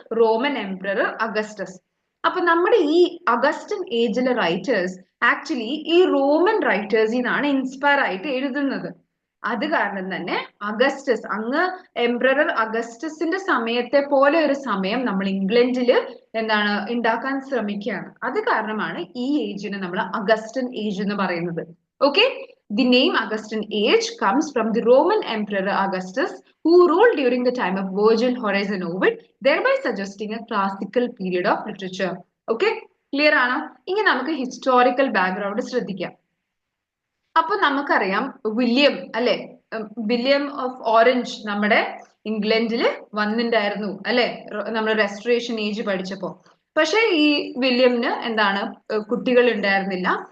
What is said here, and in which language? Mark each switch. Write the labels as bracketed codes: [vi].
[ml] Roman emperor Augustus. അപ്പൊ നമ്മുടെ ഈ അഗസ്റ്റൻ ഏജിലെ റൈറ്റേഴ്സ് ആക്ച്വലി ഈ റോമൻ റൈറ്റേഴ്സിൽ നിന്നാണ് ഇൻസ്പയർ ആയിട്ട് എഴുതുന്നത്. അത് കാരണം തന്നെ അഗസ്റ്റസ്, അങ്ങ് എംപറർ അഗസ്റ്റസിന്റെ സമയത്തെ പോലെ ഒരു സമയം നമ്മൾ ഇംഗ്ലണ്ടില് എന്താണ് ഉണ്ടാക്കാൻ ശ്രമിക്കുകയാണ്. അത് കാരണമാണ് ഈ ഏജിനെ നമ്മൾ അഗസ്റ്റൻ ഏജ് എന്ന് പറയുന്നത്. [en] Okay, the name Augustan age comes from the Roman emperor Augustus, who ruled during the time of Virgil, Horace and Ovid, thereby suggesting a classical period of literature. Okay, clear ആണോ? [ml] ഇനി നമുക്ക് historical background ശ്രദ്ധിക്കാം. അപ്പൊ നമുക്കറിയാം William അല്ലെ, William of orange നമ്മുടെ ഇംഗ്ലണ്ടില് വന്നിട്ടുണ്ടായിരുന്നു അല്ലെ, നമ്മൾ റെസ്റ്റോറേഷൻ ഏജ് പഠിച്ചപ്പോ. പക്ഷെ ഈ വില്യമിന് എന്താണ് കുട്ടികൾ ഉണ്ടായിരുന്നില്ല.